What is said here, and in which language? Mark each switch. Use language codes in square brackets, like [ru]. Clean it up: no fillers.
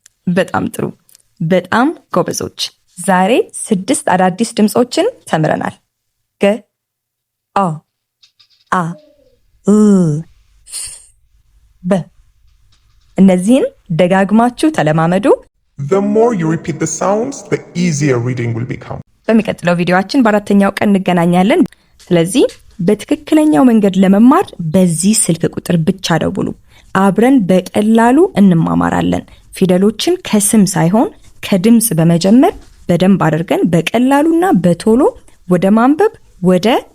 [am] በጣም ጥሩ፣ በጣም ጎበዞች። ዛሬ 6 አዳዲስ ድምጾችን ተምረናል። ገ፣ አ፣ አ፣ በ። እነዚህን ደጋግማችሁ ተለማመዱ። [en] The more you repeat the sounds, the easier reading will become. [am] በሚቀጥለው ቪዲዮአችን በአራተኛው ቀን እንገናኛለን። ስለዚህ በትክክለኛው መንገድ ለመማር በዚህ ስልክ ቁጥር ብቻ ደውሉ። አብረን በቀላሉ እንማማራለን። ፊደሎችን ከስም ሳይሆን ከድምጽ በመጀመር በደንብ አድርገን በቀላሉና በቶሎ ወደ ማንበብ ወደ